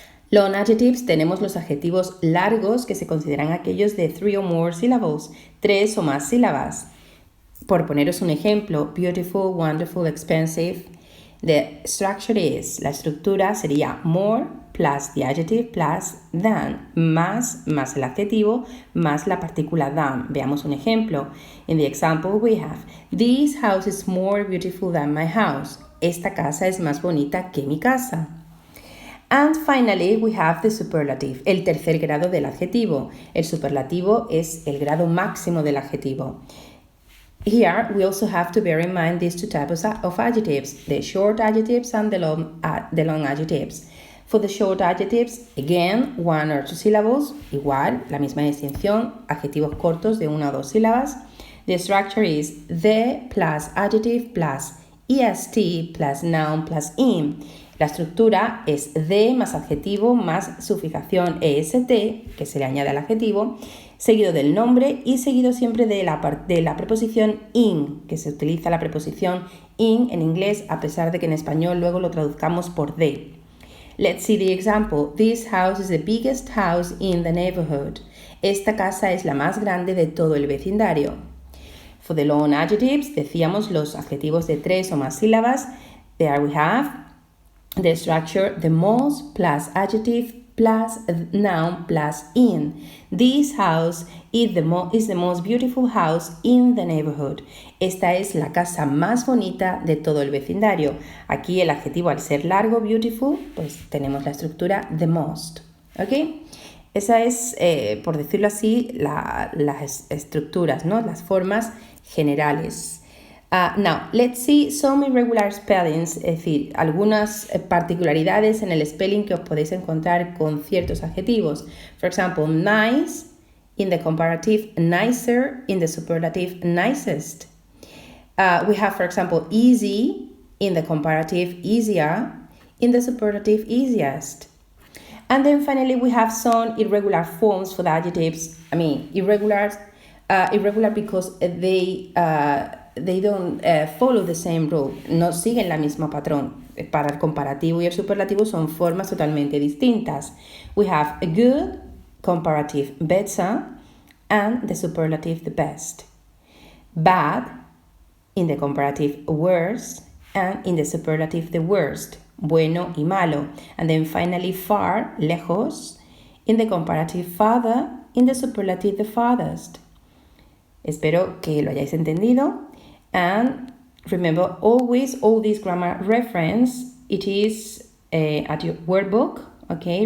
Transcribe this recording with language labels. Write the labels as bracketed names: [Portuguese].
[English] Long adjectives [Spanish] tenemos los adjetivos largos que se consideran aquellos de [English] 3 or more syllables, [Spanish] 3 o más sílabas. Por poneros un ejemplo, beautiful, wonderful, expensive. [English] The structure is, [Spanish] la estructura sería [English] more plus the adjective plus than, [Spanish] más el adjetivo más la partícula than. Veamos un ejemplo. [English] In the example we have, this house is more beautiful than my house. [Spanish] Esta casa es más bonita que mi casa. [English] And finally we have the superlative, [Spanish] el tercer grado del adjetivo. El superlativo es el grado máximo del adjetivo. [English] Here, we also have to bear in mind these two types of adjectives, the short adjectives and the long adjectives. For the short adjectives, again, one or two syllables, [Spanish] igual, la misma distinción, adjetivos cortos de una o dos sílabas. [English] The structure is the plus adjective plus est plus noun plus in. [Spanish] La estructura es the más adjetivo más su fijación est, que se le añade al adjetivo, seguido del nombre y seguido siempre de la preposición in, que se utiliza la preposición in en inglés a pesar de que en español luego lo traduzcamos por the. [English] Let's see the example. This house is the biggest house in the neighborhood. [Spanish] Esta casa es la más grande de todo el vecindario. [English] For the long adjectives, [Spanish] decíamos los adjetivos de 3 o más sílabas. [English] There we have the structure, the most plus adjective plus noun plus in. This house is the most beautiful house in the neighborhood. [Spanish] Esta es la casa más bonita de todo el vecindario. Aquí el adjetivo al ser largo, beautiful, pues tenemos la estructura the most. ¿Ok? Esa es, por decirlo así, las estructuras, ¿no? Las formas generales. [English] Now, let's see some irregular spellings, [Spanish] es decir, algunas particularidades en el spelling que os podéis encontrar con ciertos adjetivos. [English] For example, nice in the comparative, nicer in the superlative, nicest. We have, for example, easy in the comparative, easier in the superlative, easiest. And then finally, we have some irregular forms for the adjectives. I mean, irregular because they don't follow the same rule, [Spanish] no siguen la misma patrón. Para el comparativo y el superlativo son formas totalmente distintas. [English] We have a good, comparative, better, and the superlative the best. Bad in the comparative worst and in the superlative the worst, [Spanish] bueno y malo. [English] And then finally far, lejos, in the comparative farther, in the superlative the farthest. [Spanish] Espero que lo hayáis entendido. [English] And remember, always all these grammar reference, it is at your workbook, okay?